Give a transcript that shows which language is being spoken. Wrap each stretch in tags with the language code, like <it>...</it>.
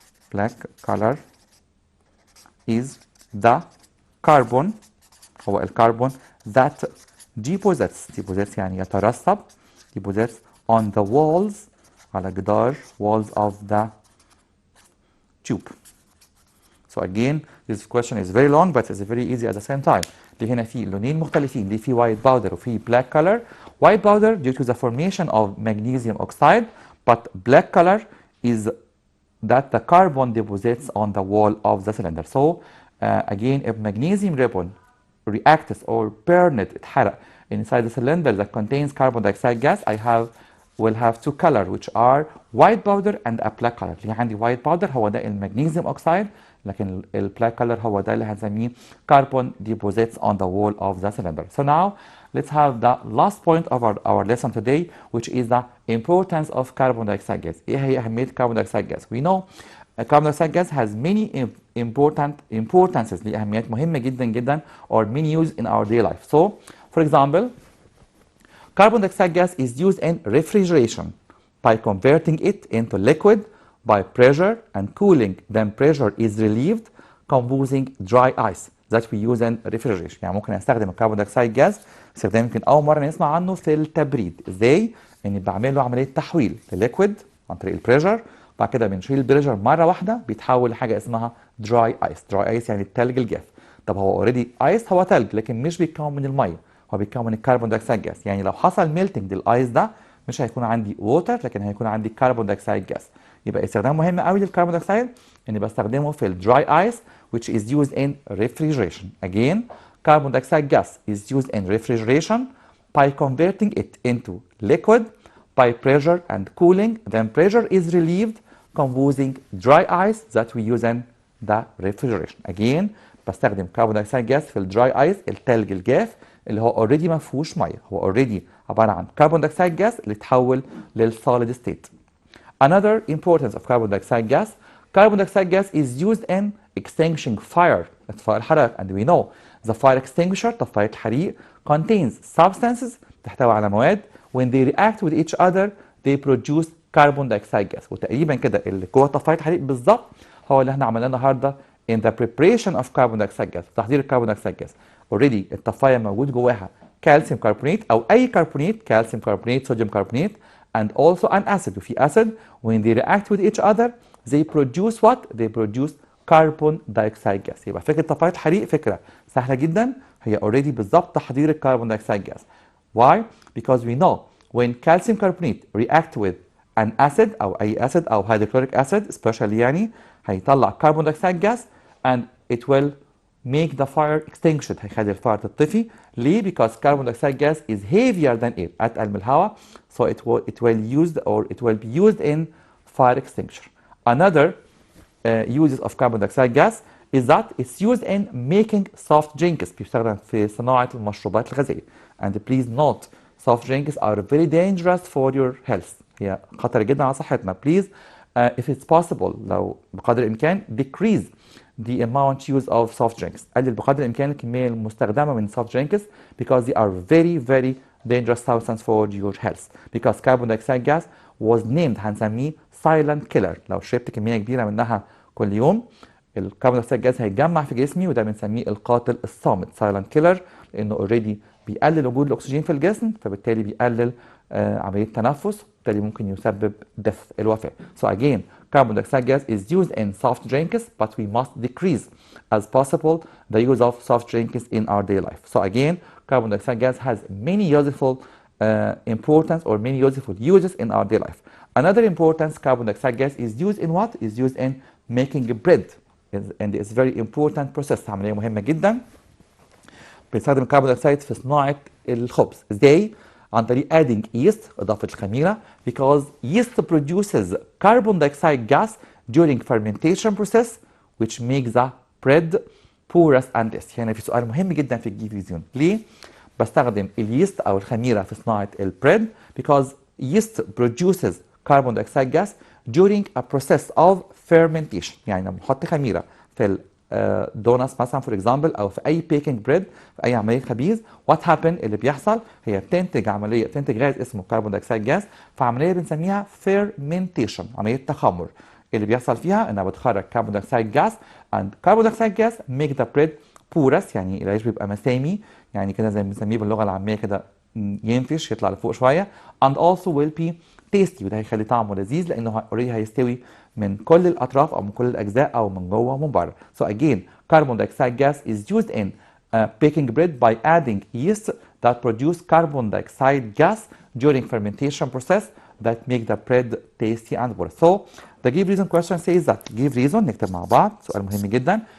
<en>Black color is the carbon</en> <ar>هو الكربون</ar> <en>that deposits</en> <ar>يعني يترسب</ar> <en>deposits on the walls</en> <ar>على جدار</ar> <en>walls of the tube. So again, this question is very long but it's very easy at the same time.</en> <ar>اللي هنا في لونين مختلفين، اللي في</ar> <en>white powder</en> <ar>وفي</ar> <en>black color. White powder due to the formation of magnesium oxide, but black color is that the carbon deposits on the wall of the cylinder. So again, if magnesium ribbon reacts or burned</en> <ar>اتحرق</ar> <en>inside the cylinder that contains carbon dioxide gas, will have two colors which are white powder and a black color.</en> <ar>اللي عندي white powder هو ده المغنيسيوم اوكسايد، لكن البلاك color هو ده اللي هنسميه</ar> <en>carbon deposits on the wall of the cylinder. So now let's have the last point of our lesson today, which is the importance of carbon dioxide gas.</en> <ar>ايه هي أهمية</ar> <en>carbon dioxide gas? We know carbon dioxide gas has many importances،</en> <ar>ليه أهميات مهمة جدا جدا</ar> <en>or many use in our daily life. So for example, carbon dioxide gas is used in refrigeration by converting it into liquid by pressure and cooling. Then pressure is relieved, composing dry ice that we use in refrigeration.</en> <ar>يعني ممكن استخدم الكربون دايوكسيد جاز استخدام يمكن اول مره نسمع عنه في التبريد. ازاي؟ اني بعمل له عمليه تحويل لليكويد عن طريق البريشر، بعد كده بنشيل البريشر مره واحده بيتحول لحاجه اسمها دراي ايس. دراي ايس يعني الثلج الجاف. طب هو اوريدي ايس هو ثلج لكن مش بيتكون من الميه، هو بيتكون من الكربون دايوكسيد جاز. يعني لو حصل ميلتنج للايس ده مش هيكون عندي ووتر لكن هيكون عندي كربون دايوكسيد جاز. يبقى استخدام مهم قوي للكربون دايوكسيد اني بستخدمه في الدراي ايس</ar> <en>which is used in refrigeration. Again, carbon dioxide gas is used in refrigeration by converting it into liquid by pressure and cooling. Then pressure is relieved, composing dry ice that we use in the refrigeration.</en> <ar>Again, بستخدم</ar> <en>carbon dioxide gas</en> <ar>في الدراي ايس الثلج الجاف اللي هو اوريدي ما فيهوش ميه، هو اوريدي عباره عن carbon dioxide gas اللي اتحول للsolid state.</ar> <en>Another importance of carbon dioxide gas is used in extinguishing fire.</en> <ar>إطفاء الحرائق.</ar> <en>And we know the fire extinguisher</en> <ar>طفاية الحريق</ar> <en>contains substances</en> <ar>تحتوي على مواد</ar> <en>when they react with each other they produce carbon dioxide gas.</en> <ar>وتقريبا كده اللي جوه طفاية الحريق بالظبط هو اللي احنا عملناه النهارده</ar> <en>in the preparation of carbon dioxide gas،</en> <ar>تحضير الكربون دايوكسيد جاز. already الطفاية موجود جواها كالسيوم كربونات او اي كربونات، كالسيوم كربونات، صوديوم كربونات</ar> <en>and also an acid.</en> <ar>وفي</ar> <en>acid when they react with each other they produce what? They produce carbon dioxide gas.</en> <ar>يبقى فكرة طفاية الحريق فكرة سهلة جدا، هي already بالظبط تحضير الكربون دايوكسيد gas.</ar> <en>Why? Because we know when calcium carbonate react with an acid</en> <ar>أو أي</ar> <en>acid أو hydrochloric acid especially</en> <ar>يعني هيطلع</ar> <en>carbon dioxide gas and it will make the fire extinguished.</en> <ar>هيخلي الفار تطفي. ليه؟</ar> <en>Because carbon dioxide gas is heavier than air،</en> <ar>أتقل من الهواء.</ar> <en>So it will be used in fire extinguisher. Another uses of carbon dioxide gas is that it's used in making soft drinks.</en> <ar>بيستخدم في صناعة المشروبات الغازية.</ar> <en>And please note, soft drinks are very dangerous for your health.</en> <ar>هي خطر جدا على صحتنا.</ar> <en>Please, if it's possible</en> <ar>لو بقدر الإمكان</ar> <en>decrease the amount use of soft drinks.</en> <ar>قلل بقدر الإمكان الكمية المستخدمة من soft drinks</ar> <en>because they are very dangerous substance for your health. Because carbon dioxide gas was named</en> <ar>هنسميه</ar> <en>silent killer.</en> <ar>لو شربت كمية كبيرة منها كل يوم الكربون دايوكسيد جاز هيتجمع في جسمي وده بنسميه القاتل الصامت</ar> <en>silent killer،</en> <ar>لأنه already بيقلل وجود الأكسجين في الجسم فبالتالي بيقلل عملية التنفس وبالتالي ممكن يسبب death الوفاة.</ar> <en>So again, carbon dioxide gas is used in soft drinks but we must decrease as possible the use of soft drinks in our daily life. So again, carbon dioxide gas has many useful importance or many useful uses in our daily life. Another importance carbon dioxide gas is used in what? Is used in making bread and it's very important process.</en> <ar>عملية مهمة جدا. بنستخدم الكربون دايوكسيد في صناعة الخبز. ازاي؟ عن طريق</ar> <en>adding yeast</en> <ar>إضافة الخميرة</ar> <en>because yeast produces carbon dioxide gas during fermentation process which makes the bread porous and less.</en> <ar>هنا في سؤال مهم جدا في الجيفيزيون. ليه؟ بستخدم اليست أو الخميرة في صناعة البريد</ar> <en>because yeast produces carbon dioxide gas during a process of fermentation.</en> <ar>يعني لما نحط خميرة في دونتس مثلا</ar> <en>for example,</en> <ar>او في اي بيكنج بريد، في اي عمليه خبيز،</ar> <en>what happen</en> <ar>اللي بيحصل هي بتنتج غاز اسمه كربون دايوكسيد جاز، في عمليه بنسميها فيرمنتيشن، عمليه تخمر. اللي بيحصل فيها انها بتخرج كربون دايوكسيد جاز،</ar> <en>and carbon dioxide gas make the bread porous،</en> <ar>يعني العيش بيبقى مسامي، يعني كده زي ما بنسميه باللغه العاميه كده ينفش يطلع لفوق شويه،</ar> <en>and also will be tasty،</en> <ar>وده هيخلي طعمه لذيذ لانه اوريدي هيستوي من كل الاطراف او من كل الاجزاء او من جوه ومن بره.</ar> <en>So again carbon dioxide gas is used in baking bread by adding yeast that produce carbon dioxide gas during fermentation process that make the bread tasty and porous. So the give reason question says that give reason،</en> <ar>نكتب مع بعض سؤال مهم جدا.</ar>